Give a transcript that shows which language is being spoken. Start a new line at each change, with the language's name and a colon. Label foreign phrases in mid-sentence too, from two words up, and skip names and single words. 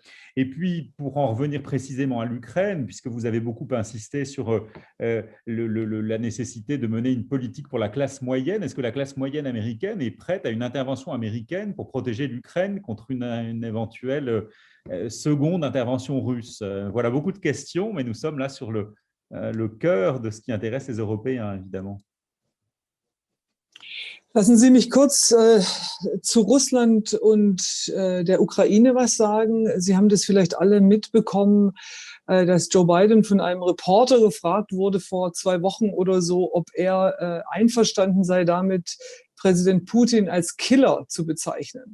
French: Et puis, pour en revenir précisément à l'Ukraine, puisque vous avez beaucoup insisté sur la nécessité de mener une politique pour la classe moyenne, est-ce que la classe moyenne américaine est prête à une intervention américaine pour protéger l'Ukraine contre une éventuelle seconde intervention russe? Voilà beaucoup de questions, mais nous sommes là sur le cœur de ce qui intéresse les Européens, évidemment.
German: Lassen Sie mich kurz zu Russland und der Ukraine was sagen. Sie haben das vielleicht alle mitbekommen, dass Joe Biden von einem Reporter gefragt wurde vor 2 Wochen oder so, ob er einverstanden sei damit, Präsident Putin als Killer zu bezeichnen.